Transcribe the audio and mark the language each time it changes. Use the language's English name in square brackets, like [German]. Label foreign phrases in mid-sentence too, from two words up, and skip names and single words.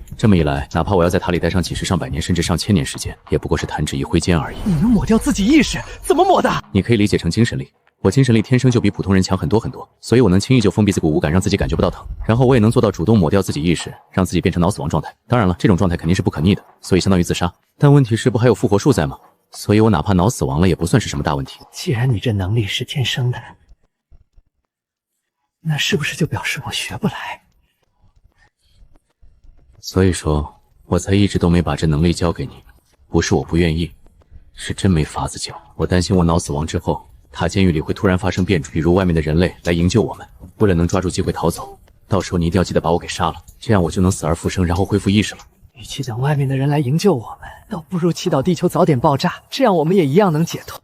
[Chinese] 這麼一來，哪怕我要在塔裡待上幾十上百年甚至上千年時間，也不過是彈指一揮間而已。你能抹掉自己意識？怎麼抹的？你可以理解成精神力。我精神力天生就比普通人強很多很多，所以我能輕易就封閉自己五感，讓自己感覺不到疼。然後我也能做到主動抹掉自己意識，讓自己變成腦死亡狀態。當然了，這種狀態肯定是不可逆的，所以相當於自殺。但問題是不還有復活術在嗎？所以我哪怕腦死亡了也不算是什麼大問題。既然你這能力是天生的，那是不是就表示我學不來？所以說我才一直都沒把這能力交給你，不是我不願意，是真沒法子交。我擔心我腦死亡之後，塔監獄裡會突然發生變種，比如外面的人類來營救我們，為了能抓住機會逃走，到時候你一定要記得把我給殺了，這樣我就能死而復生，然後恢復意識了。與其等外面的人來營救我們，倒不如祈禱地球早點爆炸，這樣我們也一樣能解脫。